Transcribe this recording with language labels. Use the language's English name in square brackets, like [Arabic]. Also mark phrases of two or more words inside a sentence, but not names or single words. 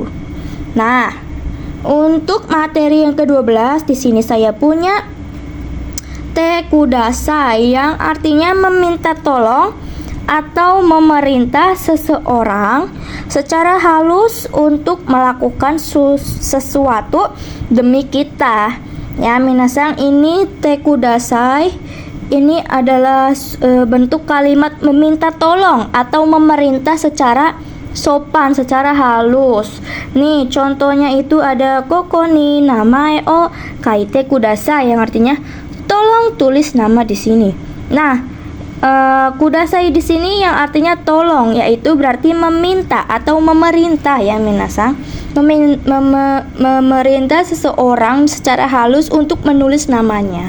[Indonesian] Nah, untuk materi yang ke-12 di sini saya punya [Japanese] てください [Indonesian] yang artinya meminta tolong atau memerintah seseorang secara halus untuk melakukan sesuatu demi kita. Ya, minasang, ini [Japanese] てください [Indonesian] ini adalah bentuk kalimat meminta tolong atau memerintah secara sopan, secara halus. Nih, contohnya itu ada [Japanese] ここに名前を書いてください [Indonesian] yang artinya tolong tulis nama di sini. Nah, kudasai di sini yang artinya tolong, yaitu berarti meminta atau memerintah ya minasang. Memerintah seseorang secara halus untuk menulis namanya.